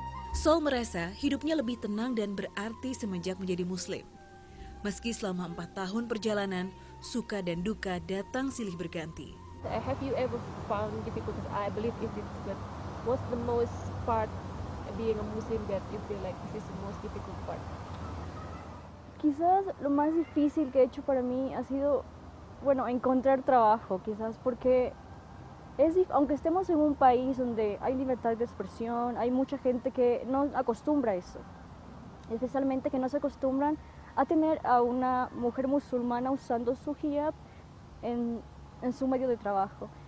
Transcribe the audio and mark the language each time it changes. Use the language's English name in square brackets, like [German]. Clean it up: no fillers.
[Indonesian] Sol merasa hidupnya lebih tenang dan berarti semenjak menjadi Muslim. Meski selama 4 tahun perjalanan, suka dan duka datang silih berganti. [English] Have you ever found difficulties? I believe it is, but what's the most part being a Muslim that you feel like this is the most difficult part? [Spanish] Quizás lo más difícil que he hecho para mí ha sido, bueno, encontrar trabajo, quizás porque aunque estemos en un país donde hay libertad de expresión, hay mucha gente que no acostumbra a eso, especialmente que no se acostumbran a tener a una mujer musulmana usando su hijab en su medio de trabajo.